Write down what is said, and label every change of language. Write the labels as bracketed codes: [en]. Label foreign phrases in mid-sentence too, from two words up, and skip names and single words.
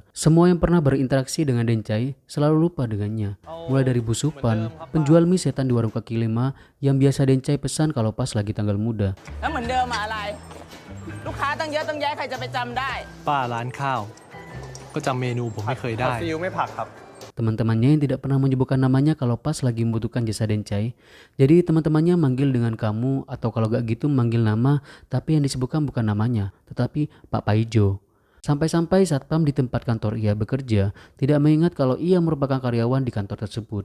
[id] Semua yang pernah berinteraksi dengan Den Chai selalu lupa dengannya. Mulai dari busupan, penjual mie setan di warung kaki lima yang biasa Den Chai pesan kalau pas lagi tanggal muda. [th] ป้าร้านข้าวก็จำเมนูผมไม่เคยได้ ซีอิ๊วไม่ผักครับ [id] Teman-temannya yang tidak pernah menyebutkan namanya kalau pas lagi membutuhkan jasa Den Chai. Jadi teman-temannya manggil dengan kamu atau kalau gak gitu manggil nama, tapi yang disebutkan bukan namanya, tetapi Pak Paijo. Sampai-sampai satpam di tempat kantor ia bekerja tidak mengingat kalau ia merupakan karyawan di kantor tersebut.